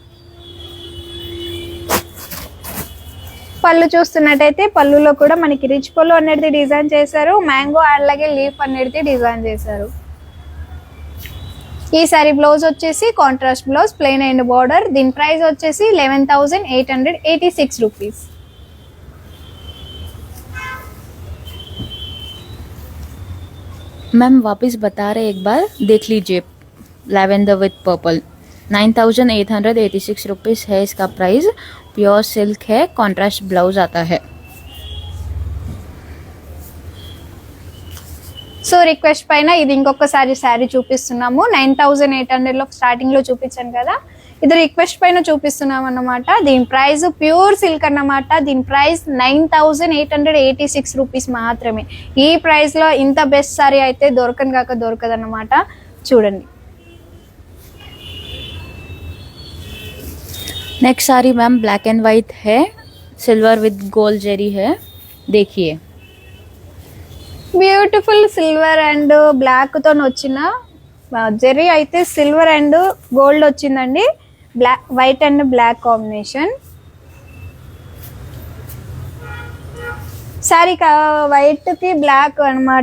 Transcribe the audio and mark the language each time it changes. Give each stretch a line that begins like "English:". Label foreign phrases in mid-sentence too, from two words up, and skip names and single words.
Telugu: పళ్ళు చూస్తున్నట్టయితే పళ్ళులో కూడా మనకి రిచ్ పళ్ళు అనేది డిజైన్ చేశారు. మ్యాంగో అలాగే లీఫ్ అనేది డిజైన్ చేశారు.
English: ఈ saree blouse వచ్చేసి contrast blouse, plain and border.
Telugu: దీని ప్రైస్ వచ్చేసి 11,886 రూపీస్.
Hindi: मैम वापस बता रहे एक बार देख लीजिए,
English: lavender with purple.
Hindi: 9886 रुपीज़ है इसका प्राइस।
English: pure silk है, contrast blouse
Hindi: आता है।
Telugu: సో రిక్వెస్ట్ పైన ఇది ఇంకొకసారి శారీ చూపిస్తున్నాము. 9800లో స్టార్టింగ్ లో చూపించాను కదా, ఇది రిక్వెస్ట్ పైన చూపిస్తున్నాం అన్నమాట. దీని ప్రైస్
English: pure silk
Telugu: అన్నమాట. దీని ప్రైస్ 9886 రూపీస్ మాత్రమే. ఈ ప్రైస్ లో ఇంత
English: best saree
Telugu: అయితే దొరకదు అన్నమాట. చూడండి.
English: next saree ma'am black and white है, silver with gold zari है।
Hindi: देखिए
English: beautiful silver and black
Telugu: తో వచ్చిన జెరీ అయితే
English: silver and gold వచ్చిందండి. black white and black combination. saree white కి బ్లాక్ అన్నమాట.